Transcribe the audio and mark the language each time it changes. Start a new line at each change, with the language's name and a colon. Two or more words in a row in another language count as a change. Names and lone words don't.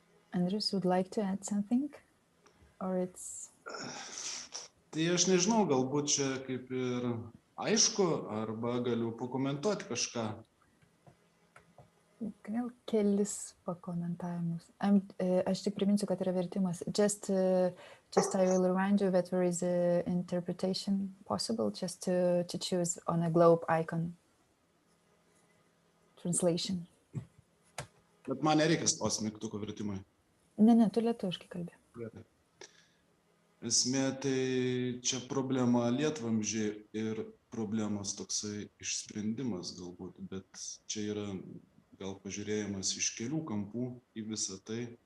English: Andrius would like to add something? Or it's...
Lithuanian: Tai aš nežinau, galbūt čia kaip ir aišku, arba galiu pakomentuoti kažką. Gal kelis pakomentavimus. Aš tik priminsiu, kad yra vertimas.
English: Just I will remind you that there is an interpretation possible, just to choose on a globe icon. Translation.
Lithuanian: Bet man nereikia spausti mygtuko vertimui. Ne, tu lietuviškai kalbė. Gerai. Esmė, tai čia problema lietvamzdžiai ir problemos toksai išsprendimas galbūt, bet čia yra gal pažiūrėjimas iš kelių kampų į visą tai.